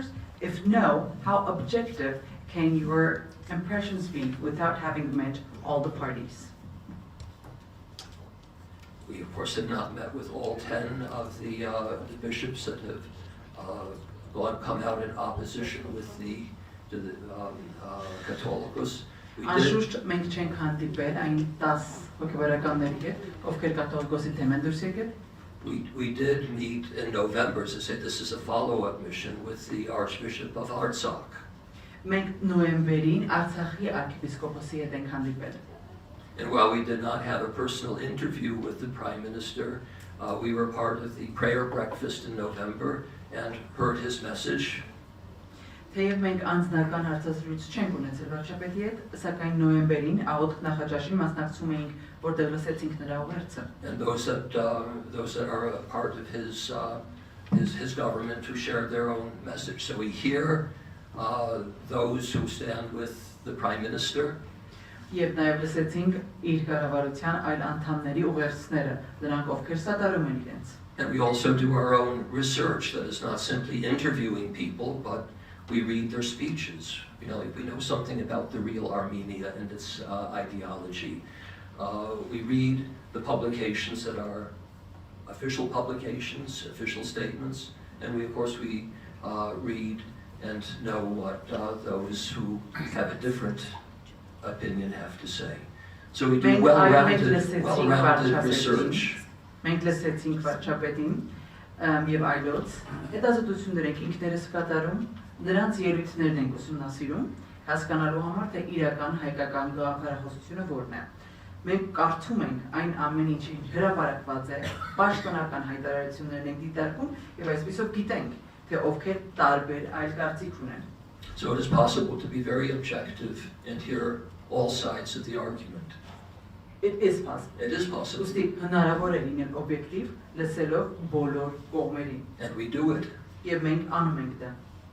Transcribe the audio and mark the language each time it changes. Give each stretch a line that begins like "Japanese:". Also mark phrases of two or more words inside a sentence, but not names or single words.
English: If no, how objective can your impressions be without having met all the parties? We, of course, have not met with all 10 of the bishops that have come out in opposition with the Catholicos.
Armenian: Անշուշտ մենք չենք հանդիպել այն 10 հոգևորականների հետ, ովքեր կաթողիկոսի թեմ են դուրս եկել։
English: We did meet in November, as I said, this is a follow-up mission with the Archbishop of Artsakh.
Armenian: Մենք նոյեմբերին Արցախի arczepiskopոսի հետ ենք հանդիպել։
English: And while we did not have a personal interview with the Prime Minister, we were part of the prayer breakfast in November and heard his message.
Armenian: Թեև մենք անձնական հարցազրույց չենք ունեցել վարչապետի հետ, սակայն նոյեմբերին աղոթք նախաճաշին մասնակցում էինք, որտեղ լսեցինք նրա ուղերձը։
English: And those that are a part of his government who shared their own message. So we hear those who stand with the Prime Minister.
Armenian: Եվ նաև լսեցինք իր կառավարության այլ անդամների ուղերձները, նրանք ովքեր սատարում են իրենց։
English: And we also do our own research that is not simply interviewing people, but we read their speeches. You know, if we know something about the real Armenia and its ideology, we read the publications that are official publications, official statements, and we, of course, read and know what those who have a different opinion have to say. So we do well-rounded research.
Armenian: Մենք լսեցինք վարչապետին եւ այլոց, հետազոտություններ ենք ինքներս կատարում, նրանց ելույթներն ենք ուսումնասիրում, հասկանալու համար թե իրական հայկական գաղափարախոսությունը որն է։ Մենք կարդում ենք այն ամեն ինչը հրապարակված է, պաշտոնական հայտարարություններն ենք դիտարկում եւ այսպեսով գիտենք թե ովքեր տարբեր այլ կարծիք ունեն։
English: So it is possible to be very objective and hear all sides of the argument. It is possible. It is possible.
Armenian: Ուստի հնարավոր է լինել օբյեկտիվ, լսելով բոլոր կողմերին։
English: And we do it.
Armenian: Եվ մենք անում ենք դա։